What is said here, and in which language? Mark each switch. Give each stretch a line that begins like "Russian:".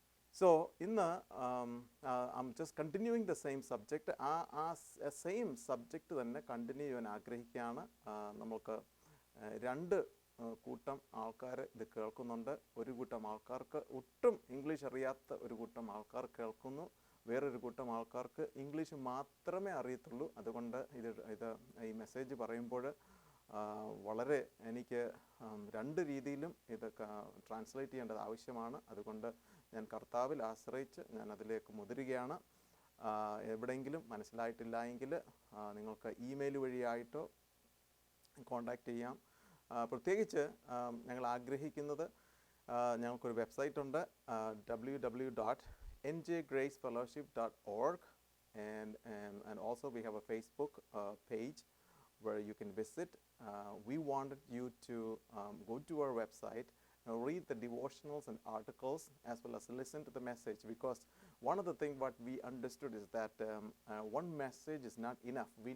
English: So I'm just continuing the same subject.
Malayalam: Same subject തന്നെ continue ചെയ്യാൻ ആഗ്രഹിക്കുകയാണ്. നമുക്ക് രണ്ട് കൂട്ടം ആൾക്കാർ ഇത് കേൾക്കുന്നുണ്ട്. ഒരു കൂട്ടം ആൾക്കാർക്ക് ഒട്ടും ഇംഗ്ലീഷ് അറിയാത്ത ഒരു കൂട്ടം ആൾക്കാർ കേൾക്കുന്നു. വേറൊരു കൂട്ടം ആൾക്കാർക്ക് ഇംഗ്ലീഷ് മാത്രമേ അറിയത്തുള്ളൂ. അതുകൊണ്ട് ഈ മെസ്സേജ് പറയുമ്പോൾ വളരെ എനിക്ക് രണ്ട് രീതിയിലും ഇത് ട്രാൻസ്ലേറ്റ് ചെയ്യേണ്ടത് ആവശ്യമാണ്. അതുകൊണ്ട് ഞാൻ കർത്താവിൽ ആശ്രയിച്ച് ഞാൻ അതിലേക്ക് മുതിരുകയാണ്. എവിടെയെങ്കിലും മനസ്സിലായിട്ടില്ല എങ്കിൽ നിങ്ങൾക്ക് ഇമെയിൽ വഴിയായിട്ടോ കോൺടാക്റ്റ് ചെയ്യാം. പ്രത്യേകിച്ച് ഞങ്ങൾ ആഗ്രഹിക്കുന്നത്, ഞങ്ങൾക്കൊരു വെബ്സൈറ്റ് ഉണ്ട്,
English: www.njgracefellowship.org, and also we have a Facebook page where you can visit. We wanted you to go to our website and read the devotionals and articles as well as listen to the message, because one of the things what we understood is that one message is not enough.